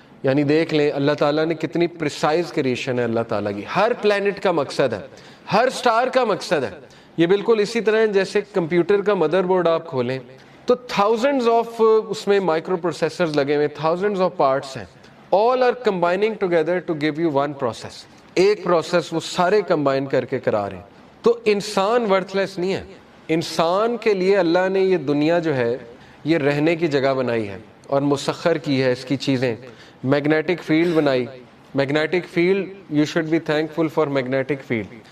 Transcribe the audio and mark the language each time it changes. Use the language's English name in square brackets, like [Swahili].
[Urdu] یعنی دیکھ لیں اللہ تعالیٰ نے کتنی پریسائز کریشن ہے اللہ تعالیٰ کی. ہر پلینٹ کا مقصد ہے, ہر سٹار کا مقصد ہے. یہ بالکل اسی طرح ہے جیسے کمپیوٹر کا مدر بورڈ آپ کھولیں تو تھاؤزنڈز آف اس میں مائکرو پروسیسرز لگے ہوئے, تھاؤزنڈز آف پارٹس ہیں. [English] all are combining together to give you one process. [Urdu] ایک پروسیس وہ سارے کمبائن کر کے کرا رہے ہیں. تو انسان ورتھ لیس نہیں ہے. انسان کے لیے اللہ نے یہ دنیا جو ہے یہ رہنے کی جگہ بنائی ہے اور مسخر کی ہے اس کی چیزیں. [English] Magnetic field بنائی, magnetic field, you should be thankful for magnetic field.